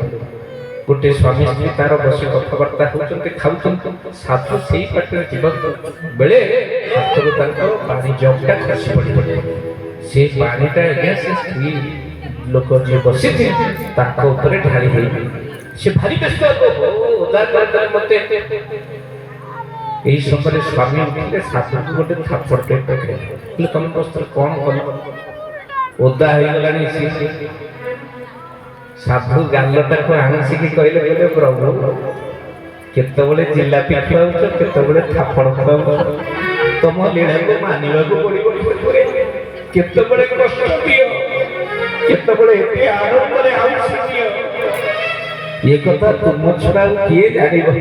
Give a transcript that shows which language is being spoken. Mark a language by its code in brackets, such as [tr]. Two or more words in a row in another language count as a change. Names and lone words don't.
[or] ଗୋଟେ ସ୍ୱାମୀ ସ୍ତ୍ରୀ ତାର ବସି କଥାବାର୍ତ୍ତା ହେଉଛନ୍ତି, ଖାଉଛନ୍ତି। ସାଧୁ ସେଇ ପାଟିରେ ଯିବା ବେଳେ ହାତରୁ ତାଙ୍କର ପାଣି ଜଗଟା ଖସି ପଡ଼ିବ। ସେ ପାଣିଟା ଆଜ୍ଞା ସେ ସ୍ତ୍ରୀ ଲୋକ ଯିଏ ବସିଥିଲେ ତାଙ୍କ ଉପରେ ଢାଳି ହେଇଗଲା। ସେ ଭାରି ବ୍ୟସ୍ତ ଓଦା କରିଦେଲେ ମତେ। ଏଇ ସମୟ ସ୍ୱାମୀ ଉଠିଲେ ସାଧୁକୁ ଗୋଟେ ଥାପଡ଼ ପକାଇଲେ, ତୁମେ ବସ୍ତ୍ର কଣ কଲ, ଓଦା ହେଇଗଲାଣି। ସାଧୁ ଗାଲଟାକୁ ଆଣିସିକି କହିଲେ କହିଲେ ପ୍ରଭୁ କେତେବେଳେ ଜିଲାପି ଖାଉଛ, କେତେବେଳେ ଥାପଡ଼ ଖାଉଛ, ତମ ଲୀଳାକୁ ମାନିବାକୁ ପଡ଼ିବ। କେତେବେଳେ କଷ୍ଟ ଦିଅ, କେତେବେଳେ ଏତେ ଆନନ୍ଦରେ ଆଉଁସି ଦିଅ, ଏ କଥା ତୁମ ଛଡା କିଏ ଜାଣିବ।